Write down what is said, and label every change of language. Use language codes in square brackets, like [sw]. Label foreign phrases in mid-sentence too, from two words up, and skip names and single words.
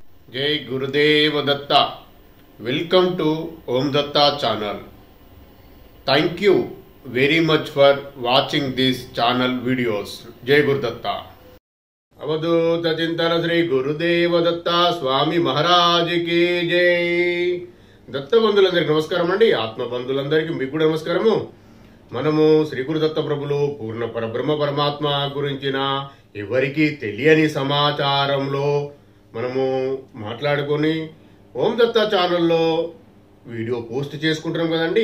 [hi] जय गुरुदेव दत्ता। [en] welcome to Om Datta channel. Thank you very much for watching this channel videos. [hi] जय गुरुदत्ता। अवधूत चिंतन श्री गुरुदेव दत्ता स्वामी महाराज की जय। [te] దత్త బంధులందరికీ నమస్కారం అండి। ఆత్మ బంధులందరికీ మీకు కూడా నమస్కారము। మనము శ్రీ గురుదత్త ప్రభులు పూర్ణ పరబ్రహ్మ పరమాత్మ గురించిన ఎవరికి తెలియని సమాచారంలో మనము మాట్లాడుకొని ఓం దత్తా ఛానల్లో వీడియో పోస్ట్ చేసుకుంటున్నాం కదండి।